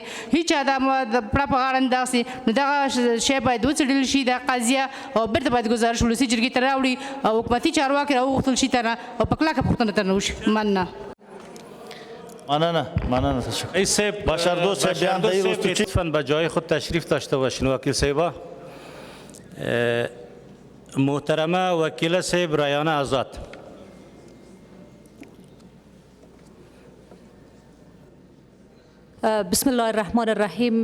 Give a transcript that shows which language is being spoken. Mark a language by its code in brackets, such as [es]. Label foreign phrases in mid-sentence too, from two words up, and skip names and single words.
[ps] هېچا دا پړه په غاړه نه داسې. نو دغه شی باید وڅېړل شي دا قضیه او بیرته باید گزارش ولسي جرګې ته راوړي او حکومتي چارواکي راوغوښتل شي ترنه او په کلکه پوښتنه ترنه وشي. مننه. مننه رئیس صاحب [fa] بشردوست صاحب بیان دهی روستو چی؟ لطفاً به جای خود تشریف داشته باشین وکیل صاحبا. محترمه وکیل صاحب رایانه آزاد. [ar] بسم الله الرحمن الرحیم.